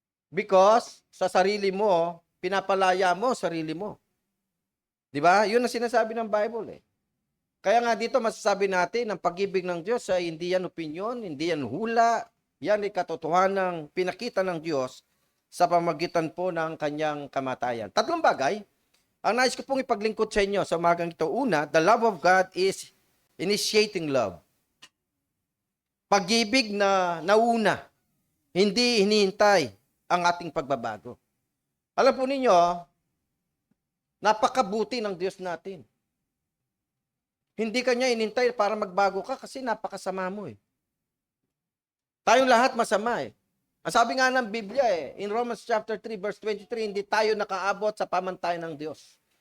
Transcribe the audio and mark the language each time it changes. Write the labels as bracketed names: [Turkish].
[Filipino] Because sa sarili mo, pinapalaya mo sarili mo. Di ba? Yun ang sinasabi ng Bible Kaya nga dito masasabi natin, ang pag-ibig ng Diyos ay hindi yan opinyon, hindi yan hula, yan ay katotohanang pinakita ng Diyos sa pamagitan po ng kanyang kamatayan. Tatlong bagay, ang nais ko pong ipaglingkod sa inyo sa umagang ito. [English] Una, the love of God is initiating love. [Filipino] Pag-ibig na nauna, hindi hinihintay ang ating pagbabago. Alam po ninyo, napakabuti ng Diyos natin. Hindi kanya inintay para magbago ka kasi napakasama mo Tayong lahat masama Ang sabi nga ng Biblia in Romans chapter 3 verse 23, hindi tayo nakaabot sa pamantayan ng Diyos.